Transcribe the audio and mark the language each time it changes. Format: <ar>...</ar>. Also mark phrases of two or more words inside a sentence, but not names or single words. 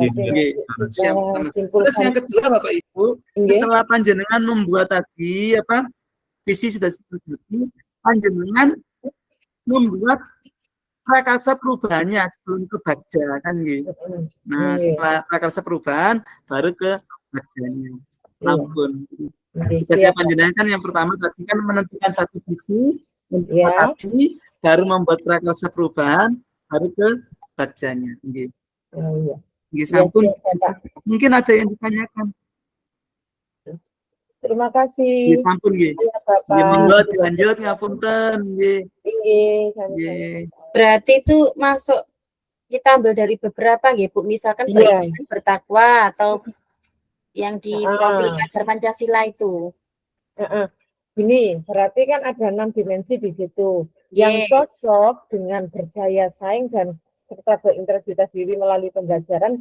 <id>Terus yang kedua Bapak Ibu, setelah panjenengan membuat tadi visi sudah seperti panjenengan membuat prakarsa perubahannya sebelum ke Bagja kan gitu. Nah, setelah prakarsa perubahan baru ke Bagjanya. Ampun. Biasanya panjenengan kan yang pertama tadi kan menentukan satu visi, tadi baru membuat prakarsa perubahan, baru ke Bagjanya.</id> <jv>Nggih. Nggih, sampun.</jv> <id>Mungkin ada yang ditanyakan. Terima kasih.</id> <jv>Nggih, sampun nggih. Nggih, monggo dilanjut ngapunten nggih. Nggih.</jv> <id>Berarti itu masuk kita ambil dari beberapa nggih Bu, misalkan bertakwa atau yang di profil pelajar Pancasila itu. Ini berarti kan ada 6 dimensi di situ. Yang cocok dengan berdaya saing dan serta berintegritas diri melalui pembelajaran.</id>